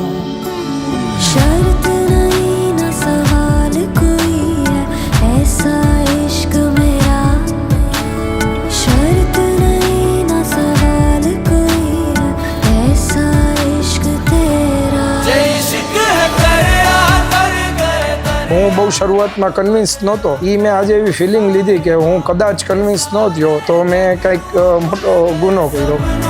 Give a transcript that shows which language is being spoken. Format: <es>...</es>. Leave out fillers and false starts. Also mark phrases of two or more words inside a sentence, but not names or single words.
<hi>शर्त नहीं न सवाल कोई है ऐसा इश्क मेरा, शर्त नहीं न सवाल कोई है ऐसा इश्क तेरा.</hi> <gu>હું બહુ શરૂઆતમાં કન્વિન્સ નહોતો, એ મેં આજે એવી ફિલિંગ લીધી કે હું કદાચ કન્વિન્સ ન થયો તો મેં કંઈક મોટો ગુનો કર્યો.</gu>